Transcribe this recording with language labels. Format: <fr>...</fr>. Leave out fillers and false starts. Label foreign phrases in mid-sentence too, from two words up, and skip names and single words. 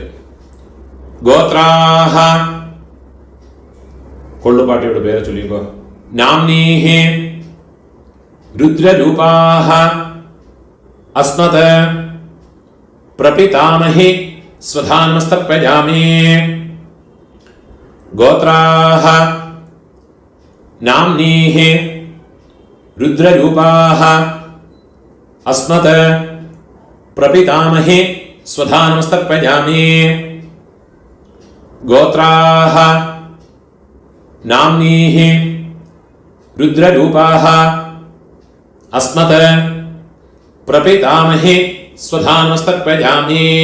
<ml>ഗോത്രാഹ കൊള്ളുപാട്ടിയോട് പേര് ചൊല്ലിക്കോ.</ml> <sa>നാംനീഃ രുദ്രരൂപാഹ അസ്മത് പ്രപിതാമഹി സ്വധാനമസ്തർപ്പയാമി. ഗോത്രാഹ नाम्नीः रुद्ररूपाः अस्मत् प्रपितामहे स्वधा नमस्तर्पयामि। गोत्राः नाम्नीः रुद्ररूपाः अस्मत् प्रपितामहे स्वधा नमस्तर्पयामि।</sa>